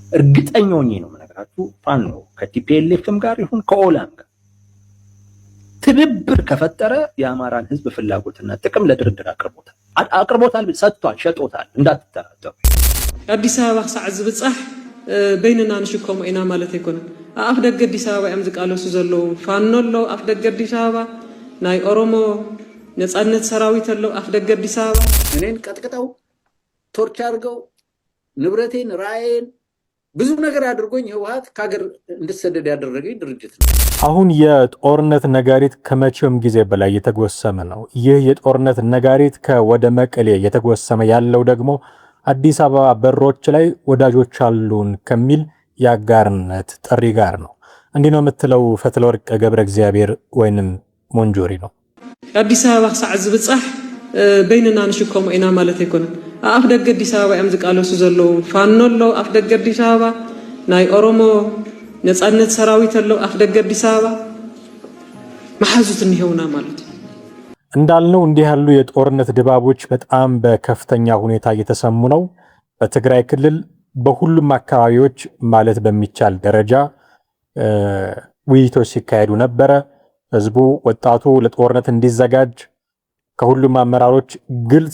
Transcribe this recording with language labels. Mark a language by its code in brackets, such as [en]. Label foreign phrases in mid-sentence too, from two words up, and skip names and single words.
[am] እርግጠኛ ሆኜ ነው የምነግራችሁ ፋኖ ከቲፒኤልኤፍም ጋር ይሁን ከኦላም ጋር ትብብር ከፈጠረ የአማራን ህዝብ ፍላጎትና ጥቅም ለድርድር አቅርቦታል፣ ሰጥቷል፣ ሸጦታል። እንዳትጠራጠሩ። [ti] አዲስ አበባ ክሳዕ ዝብጻሕ በይንና ንሽከሙ ኢና ማለት አይኮነን። አፍ ደገ አዲስ አበባ እዮም ዝቃለሱ ዘለው ፋኖ አለው አፍ ደገ አዲስ አበባ ናይ ኦሮሞ ነጻነት ሰራዊት አለው አፍ ደገ አዲስ አበባ [am] እኔን ቀጥቅጠው ቶርች አድርገው ንብረቴን ራእዬን ብዙ ነገር አድርጎኝ ህወሓት ከሀገር እንድሰደድ ያደረገኝ ድርጅት ነው። አሁን የጦርነት ነጋሪት ከመቼውም ጊዜ በላይ የተጎሰመ ነው። ይህ የጦርነት ነጋሪት ከወደ መቀሌ የተጎሰመ ያለው ደግሞ አዲስ አበባ በሮች ላይ ወዳጆች አሉን ከሚል የአጋርነት ጥሪ ጋር ነው። እንዲህ ነው የምትለው ፈትለወርቅ ገብረ እግዚአብሔር ወይንም ሞንጆሪ ነው። [ti] አዲስ አበባ ክሳዕ ዝብጻሕ በይንና ንሽከሙ ኢና ማለት አይኮነን። አፍ ደገ አዲስ አበባ እዮም ዝቃለሱ ዘለው ፋኖ አለው አፍ ደገ አዲስ አበባ ናይ ኦሮሞ ነጻነት ሰራዊት አለው አፍ ደገ አዲስ አበባ ማሐዙት እንይውና ማለት [am] እንዳልነው እንዲህ ያሉ የጦርነት ድባቦች በጣም በከፍተኛ ሁኔታ እየተሰሙ ነው። በትግራይ ክልል በሁሉም አካባቢዎች ማለት በሚቻል ደረጃ ውይይቶች ሲካሄዱ ነበረ። ህዝቡ፣ ወጣቱ ለጦርነት እንዲዘጋጅ ከሁሉም አመራሮች ግልጽ